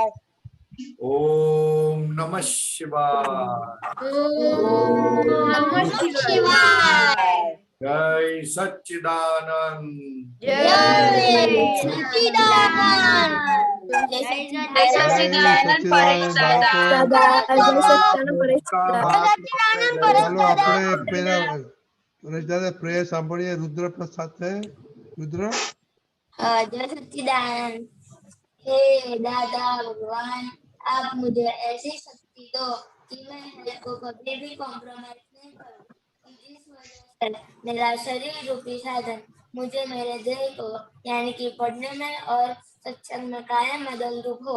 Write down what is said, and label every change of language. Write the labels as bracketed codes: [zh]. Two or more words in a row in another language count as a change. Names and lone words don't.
[sa] ओम नमः शिवाय। ओम नमः शिवाय, [hi] जय सच्चिदानंद, जय सच्चिदानंद, जय सच्चिदानंद परेश दादा, [gu] चलो આપણે પેલા પરેશ દાદા પ્રેયર સાંભળીએ રુદ્ર પ્રસાદ છે। રુદ્ર [hi] जय सच्चिदानंद। हे दादा भगवान, आप मुझे ऐसी शक्ति दो कि मैं हेल्थ को कभी भी कॉम्प्रोमाइज नहीं करूं, कि जिस वजह से मेरा शरीर रूपी साधन मुझे मेरे ध्येय को यानी कि पढ़ने में और सत्संग में कायम मददरूप हो।